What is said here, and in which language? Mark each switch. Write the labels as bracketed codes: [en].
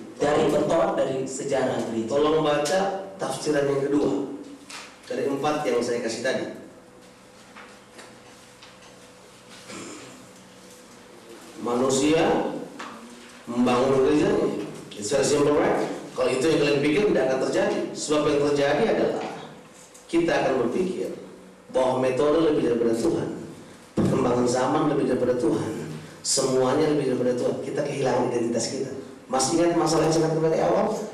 [id] Dari bertolak dari sejarah gereja. Tolong baca tafsiran yang kedua dari 4 yang saya kasih tadi. Manusia membangun gereja, [en] it's very simple, right? [id] Kalau itu yang kalian pikir tidak akan terjadi. Sebab yang terjadi adalah kita akan berpikir bahwa metode lebih daripada Tuhan, perkembangan zaman lebih daripada Tuhan, semuanya lebih daripada Tuhan. Kita kehilangan identitas kita. Masih ingat masalah yang sangat dari awal?